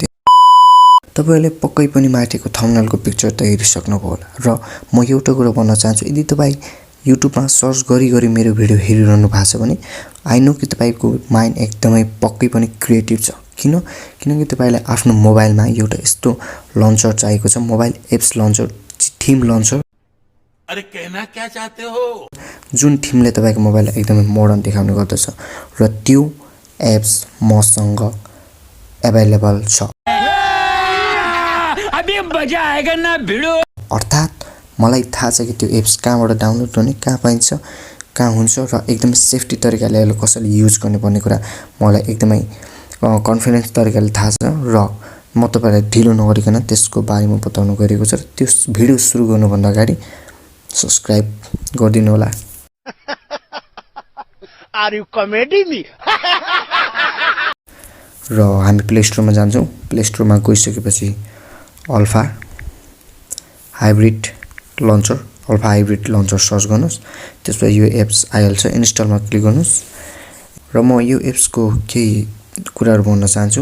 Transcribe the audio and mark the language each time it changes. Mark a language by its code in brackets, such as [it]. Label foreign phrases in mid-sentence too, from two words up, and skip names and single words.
[ne] तपाईहरुले पक्कै पनि माथिको थम्बनेलको पिक्चर त हेरिसक्नुभयो होला र म एउटा कुरा भन्न चाहन्छु। यदि तपाई युट्युबमा सर्च गरी मेरो भिडियो हेरिरहनु भएको छ भने [en] I know [ne] कि तपाईको माइन्ड एकदमै पक्कै पनि क्रिएटिभ छ। किनकि तपाईलाई आफ्नो मोबाइलमा एउटा यस्तो लन्चर चाहिएको छ, [en] mobile apps launcher, theme launcher. [hi] अरे कहना क्या चाहते हो? [ne] जुन थीमले तपाईको मोबाइललाई एकदमै मोडर्न देखाउने गर्दछ र त्यो एप्स मसँग अवेलेबल छ। [hi] अभी मजा आएगा ना भिडियो। [ne] अर्थात मलाई थाहा छ कि त्यो एप्स कहाँबाट डाउनलोड गर्ने, कहाँ पाइन्छ, कहाँ हुन्छ र एकदमै सेफ्टी तरिकाले यसलाई कसरी युज गर्ने भन्ने कुरा मलाई एकदमै कन्फिडेन्स तरिकाले थाहा छ र म तपाईलाई ढिलो नगरिकन त्यसको बारेमा बताउन गएको छु। त्यो भिडियो सुरु गर्नुभन्दा अगाडि सब्स्क्राइब गरिदिनु होला। [en] Are you comedy me? [ne] र हामी प्ले स्टोरमा जान्छौँ। प्ले स्टोरमा गइसकेपछि अल्फा हाइब्रिड लन्चर सर्च गर्नुस्। त्यसपछि यो एप्स आइहाल्छ। इन्स्टलमा क्लिक गर्नुस् र म यो एप्सको केही कुराहरू भन्न चाहन्छु।